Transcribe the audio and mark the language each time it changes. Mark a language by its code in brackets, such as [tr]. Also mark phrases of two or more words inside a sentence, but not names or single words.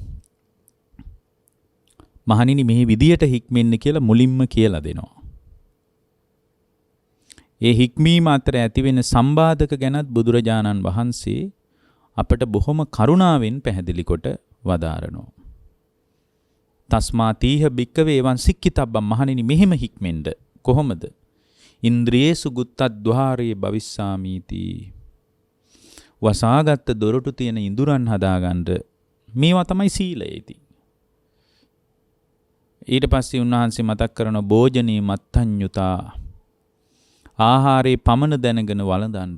[si] මහණෙනි, මේ විදියට හික්මෙන්න කියලා මුලින්ම කියලා දෙනවා. ඒ හික්මීම අතර ඇතිවෙන සම්බාධක ගැනත් බුදුරජාණන් වහන්සේ අපට බොහොම කරුණාවෙන් පැහැදිලි කොට වදාරනවා. [pi] තස්මා තීහ භික්කවේ එවං සික්ඛිතබ්බම්. [si] මහණෙනි, මෙහෙම හික්මෙන්ද කොහොමද? [pi] ඉන්ද්‍රියේසු ගුත්තද්්වාරේ භවිස්සාමීති. [si] වසාගත් දොරටු තියෙන ඉඳුරන් හදාගන්න මේවා තමයි සීලයේදී. ඊට පස්සේ උන්වහන්සේ මතක් කරන [pi] භෝජනේ මත්තඤ්ඤුතා, [si] ආහාරේ පමණ දැනගෙන වළඳන්න.